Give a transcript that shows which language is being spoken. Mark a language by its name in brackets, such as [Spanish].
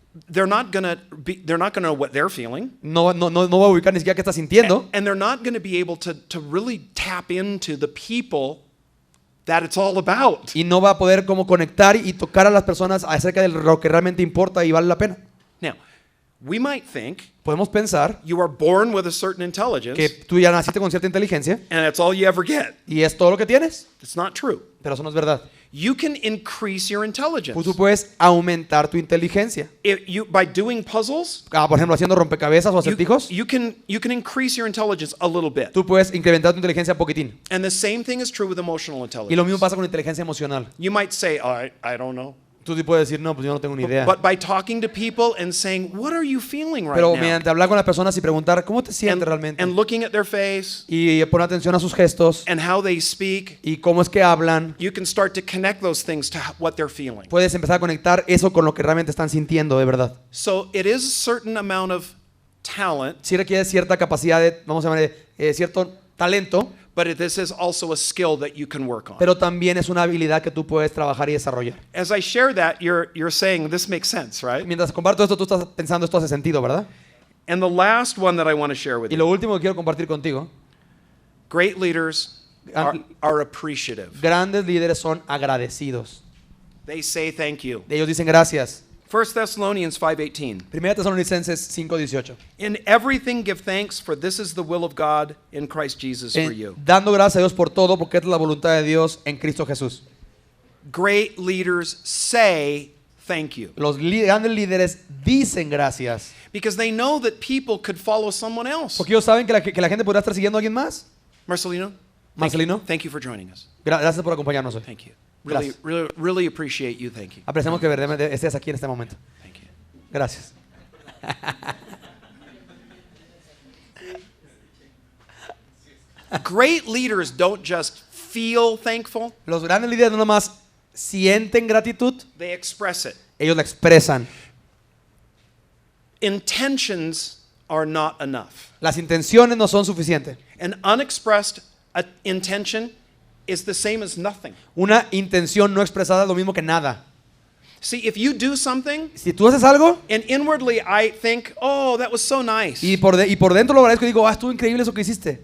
[English] they're not going to know what they're feeling. [Spanish] no va a ubicar ni siquiera qué está sintiendo. [English] And they're not going to be able to really tap into the people that it's all about. [Spanish] Y no va a poder como conectar y tocar a las personas acerca de lo que realmente importa y vale la pena. [English] Now, we might think [Spanish] Podemos pensar [English] you are born with a certain intelligence [Spanish] que tú ya naciste con cierta inteligencia [English] and that's all you ever get. [Spanish] y es todo lo que tienes, [English] It's not true. [Spanish] pero eso no es verdad. [English] You can increase your intelligence. [Spanish] Tú puedes aumentar tu inteligencia. [English] By doing puzzles, [Spanish] Por ejemplo, haciendo rompecabezas o acertijos, [English] you can increase your intelligence a little bit. [Spanish] tú puedes incrementar tu inteligencia un poquitín. [English] And the same thing is true with emotional [Spanish] Y [English] intelligence. [Spanish] lo mismo pasa con inteligencia emocional. [English] You might say, oh, I don't know. [Spanish] Tú sí puedes decir, no, pues yo no tengo ni idea. [English] But by talking to people and saying, what are you feeling right [Spanish] Pero [English] now? [Spanish] mediante hablar con las personas y preguntar, ¿cómo te sientes realmente? [English] And looking at their face [Spanish] Y poner atención a sus gestos [English] and how they speak, [Spanish] y cómo es que hablan, [English] you can start to connect those things to what they're feeling. [Spanish] puedes empezar a conectar eso con lo que realmente están sintiendo de verdad. [English] So it is a certain amount of talent, [Spanish] Sí requiere cierta capacidad de, vamos a llamar, cierto talento, [English] but this is also a skill that you can work on. [Spanish] pero también es una habilidad que tú puedes trabajar y desarrollar. [English] As I share that, you're saying this makes sense, right? [Spanish] Mientras comparto esto, tú estás pensando, esto hace sentido, ¿verdad? [English] And the last one that I want to share with [Spanish] Y [English] you, [Spanish] lo último que quiero compartir contigo, [English] great leaders are appreciative. [Spanish] grandes líderes son agradecidos. [English] They say thank you. [Spanish] Ellos dicen gracias. [English] 1 Thessalonians 5:18. [Spanish] 1 Tesalonicenses 5:18. [English] In everything give thanks, for this is the will of God in Christ Jesus for you. [Spanish] Dando gracias a Dios por todo, porque es la voluntad de Dios en Cristo Jesús. [English] Great leaders say thank you [Spanish] Los grandes líderes dicen gracias, [English] because they know that people could follow someone else. [Spanish] porque ellos saben que la gente podrá estar siguiendo a alguien más. [English] Marcelino, [Spanish] Marcelino, [English] thank you for joining us. [Spanish] gracias por acompañarnos hoy. [English] Thank you. [Spanish] Gracias. [English] Really appreciate you. Thank you. [Spanish] Apreciamos que verdaderamente estés aquí en este momento. [English] Thank you. [Spanish] Gracias. [English] Great leaders don't just feel thankful, [Spanish] Los grandes líderes no nomás sienten gratitud, [English] they express it. [Spanish] ellos la expresan. [English] Intentions are not enough. [Spanish] Las intenciones no son suficientes. [English] An unexpressed intention is the same as nothing. [Spanish] Una intención no expresada es lo mismo que nada. [English] See, if you do something [Spanish] Si tú haces algo [English] and inwardly I think, oh, that was so nice, [Spanish] y por dentro lo agradezco y digo, estuvo increíble eso que hiciste,